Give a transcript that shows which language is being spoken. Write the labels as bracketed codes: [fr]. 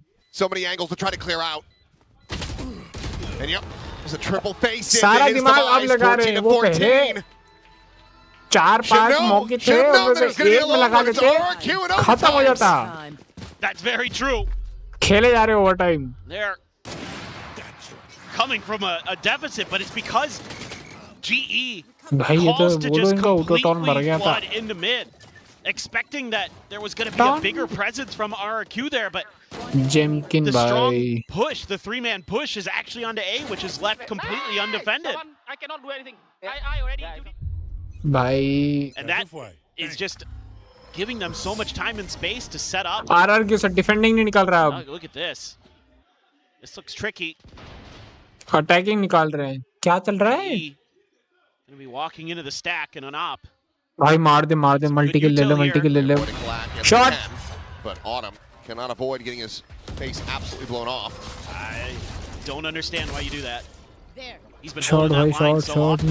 [en] So many angles to try to clear out. And yep, there's a triple face in. [hi] सारा दिमाग आप लगा रहे हैं. वो पहले 4-5 मौके थे उसमें से एक में लगा लेते खत्म हो जाता. [en] That's very true. [hi] खेले जा रहे overtime. [en] They're coming from a deficit, but it's because GE calls to just completely flood into mid, expecting that there was going to be a bigger presence from Rrq there, but the strong push, the 3-man push, is actually onto A, which is left completely undefended. I cannot do anything. I already do. [hi] भाई. [en] And that is just giving them so much time and space to set up. [hi] Rrq से defending नहीं निकाल रहा अब. [en] Look at this. This looks tricky. [hi] Attacking निकाल रहे हैं. क्या चल रहा है? [en] Gonna be walking into the stack in an op. [hi] भाई मार दे multi kill ले ले. [en] Shot. But Autumn cannot avoid getting his face absolutely blown off. I don't understand why you do that. He's been shot holding that line so often.